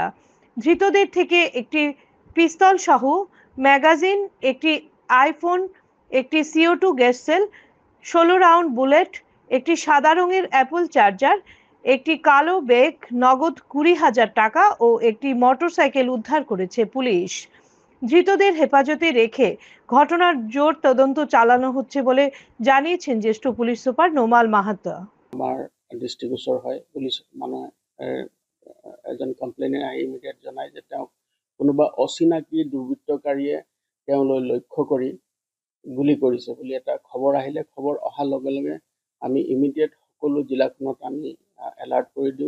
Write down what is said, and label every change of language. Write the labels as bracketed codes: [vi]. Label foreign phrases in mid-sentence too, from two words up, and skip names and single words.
[bn] ধৃতদের থেকে একটি পিস্তল সহ ম্যাগাজিন, একটি আইফোন, একটি CO2 গ্যাস সেল, 16 রাউন্ড বুলেট, একটি সাদা রঙের অ্যাপল চার্জার, একটি কালো ব্যাগ, নগদ 20,000 টাকা ও একটি মোটরসাইকেল উদ্ধার করেছে পুলিশ। ধৃতদের হেফাজতে রেখে ঘটনার জোর তদন্ত চালানো হচ্ছে বলে জানিয়েছেন জ্যেষ্ঠ পুলিশ সুপার নোমাল মাহাতো। [as] আমাৰ ডিষ্ট্ৰিক্ট ওচৰ হয়, পুলিচ মানুহে এজন কমপ্লেইনে আহি ইমিডিয়েট জনায় যে তেওঁক কোনোবা অচিনাকি দুৰ্বৃত্তকাৰীয়ে তেওঁলৈ লক্ষ্য কৰি গুলি কৰিছে বুলি এটা খবৰ আহিলে। খবৰ অহাৰ লগে লগে আমি ইমিডিয়েট সকলো জিলাখনত আমি এলাৰ্ট কৰি দিওঁ।